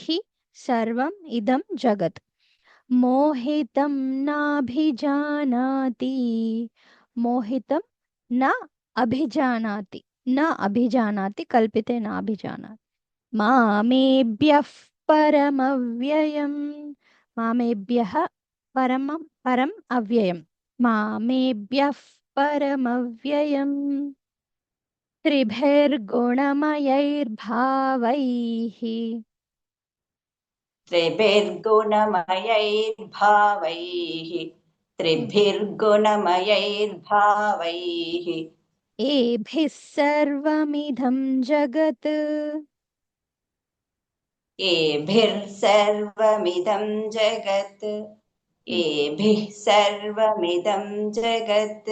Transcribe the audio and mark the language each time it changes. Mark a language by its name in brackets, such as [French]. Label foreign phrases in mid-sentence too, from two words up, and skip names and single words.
[Sanskrit] సర్వం ఇదం జగత్ మోహితం నాభిజానాతి మోహితం నా అభిజానాతి నా అభిజానాతి కల్పితే నాభిజానాతి మామేభ్యః పరమవ్యయం మామేభ్యః పరం అవ్యయం మామేభ్యః పరమవ్యయం త్రిభిర్గుణమయైర్భావైః त्रिभिर्गुणमयैर्भावैः त्रिभिर्गुणमयैर्भावैः ఏభిః సర్వమిదం జగత్ एभिः सर्वमिदं जगत् एभिः सर्वमिदं जगत्